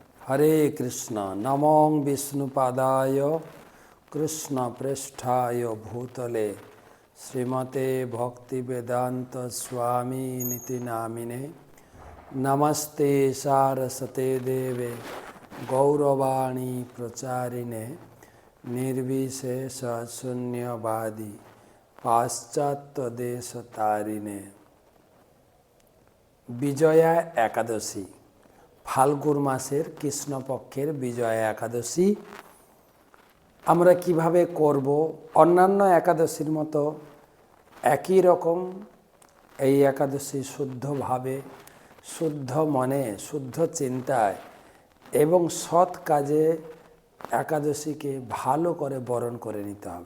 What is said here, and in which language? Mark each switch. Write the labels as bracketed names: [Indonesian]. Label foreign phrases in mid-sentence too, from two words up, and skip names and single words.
[Sanskrit] हरे कृष्ण नमो विष्णुपादाय कृष्णप्रेष्ठाय भूतले श्रीमते भक्तिवेदांत स्वामी निति नामिने नमस्ते सारस्वते देवे गौरवाणी प्रचारिणे निर्विशेष शून्यवादी पाश्चात्य देश तारिणे। [Bangla] বিজয়া একাদশী ফাল্গুন মাসের কৃষ্ণপক্ষের বিজয়া একাদশী আমরা কিভাবে করব? অন্যান্য একাদশীর মতো একই রকম এই একাদশী শুদ্ধভাবে, শুদ্ধ মনে, শুদ্ধ চিন্তায় এবং সৎ কাজে একাদশীকে ভালো করে বরণ করে নিতে হবে।